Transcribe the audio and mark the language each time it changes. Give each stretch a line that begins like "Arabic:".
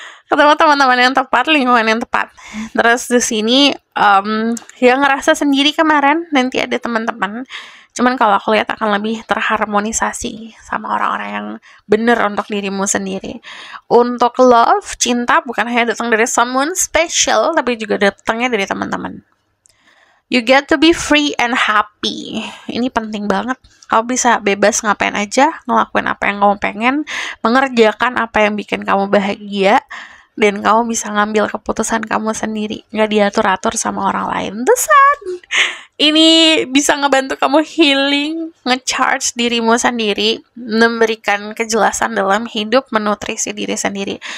Indonesian: Ketemu teman-teman yang tepat, lingkungan yang tepat. Terus di sini yang ngerasa sendiri kemarin, nanti ada teman-teman. Cuman kalau aku lihat akan lebih terharmonisasi sama orang-orang yang benar untuk dirimu sendiri. Untuk love, cinta bukan hanya datang dari
English: someone special,
Indonesian: tapi juga datangnya dari teman-teman.
English: You get to be free and happy.
Indonesian: Ini penting banget. Kamu bisa bebas ngapain aja, ngelakuin apa yang kamu pengen, mengerjakan apa yang bikin kamu bahagia, dan kamu bisa ngambil keputusan kamu sendiri, nggak diatur-atur sama orang lain. Terus ini bisa ngebantu kamu healing, nge-charge dirimu sendiri, memberikan kejelasan dalam hidup, menutrisi diri sendiri.